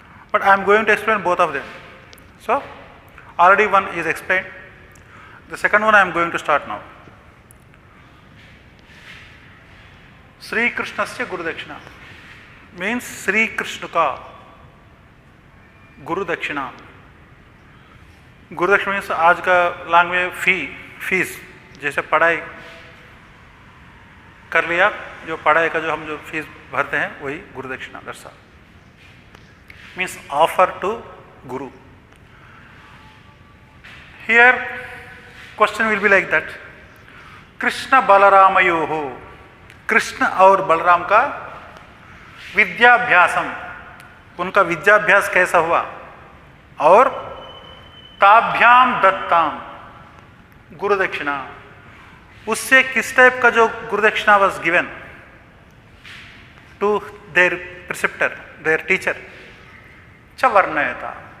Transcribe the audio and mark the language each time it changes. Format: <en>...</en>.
<en>But I am going to explain both of them. So already one is explained. The second one I am going to start now. Sri Krishnasya Guru Dakshina means Sri Krishna ka Guru Dakshina.</en> <hi>Guru Dakshina means आज का language fees, जैसे पढ़ाई कर लिया, जो पढ़ाई का जो हम जो फीस भरते हैं वही गुरु दक्षिणा.</hi> <en>That's all. Means offer to guru. Here question will be like that.</en> <sa>Krishna बलरामयोः,</sa> <hi>Krishna और बलराम का विद्याभ्यासम, उनका विद्याभ्यास कैसा हुआ, और</hi> <sa>ताभ्याम दत्ताम गुरु दक्षिणा,</sa> <hi>उससे किस टाइप का जो गुरु दक्षिणा</hi> <en>was given to their preceptor, their teacher,</en> <sa>च वर्णयता.</sa>